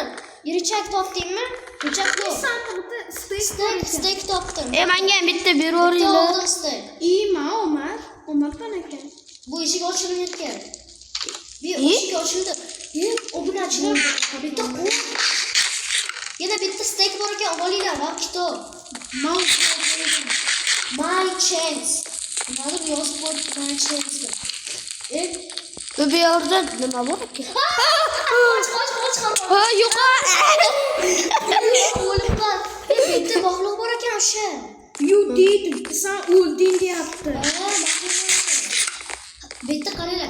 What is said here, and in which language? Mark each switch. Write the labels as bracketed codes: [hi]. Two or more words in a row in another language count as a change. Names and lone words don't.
[uz] Richak topdingmi? Richak yo'q. Steak topdim. Menga ham bitta beraveringlar. Oldim steak. Omar qanaqa? Bu eshik ochilmaydi ekan. Eshik ochildi. Obunachilar bitta qo'y. Yana bitta steak bor ekan, olinglar va kitob. [en] My chance. [uz] Nimadir yozib qo'yibdi, [en] my chance. [uz] Bu yerda nima bor ekan? Qoch. Yo'q. O'libman. Bitta bog'liq bor ekan o'sha. Deydi, sen o'lding deyapti. Bitta qaranglar.